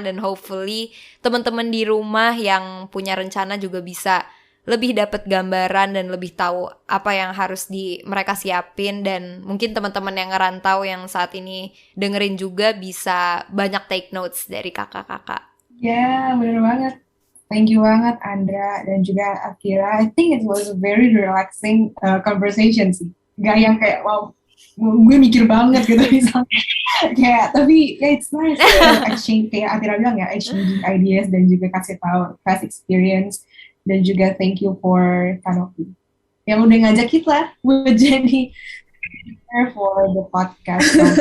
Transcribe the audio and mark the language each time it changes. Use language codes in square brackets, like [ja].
[id] Dan hopefully teman-teman di rumah yang punya rencana juga bisa lebih dapat gambaran dan lebih tahu apa yang harus mereka siapin. Dan mungkin teman-teman yang ngerantau yang saat ini dengerin juga bisa banyak [en] take notes [id] dari kakak-kakak. Ya, bener banget. [en] Thank you [id] banget Andra dan juga Akira. [en] I think it was a very relaxing conversation sih. [id] Gak yang kayak wow, gue mikir banget gitu misalnya. Kayak tapi ya [en] it's nice exchange [id] kayak Akira bilang ya, [en] exchange ideas [id] dan juga kasih tahu [en] past experience, [id] dan juga [en] thank you for Kanopi [id] yang udah ngajak kita buat jadi [en] for the podcast.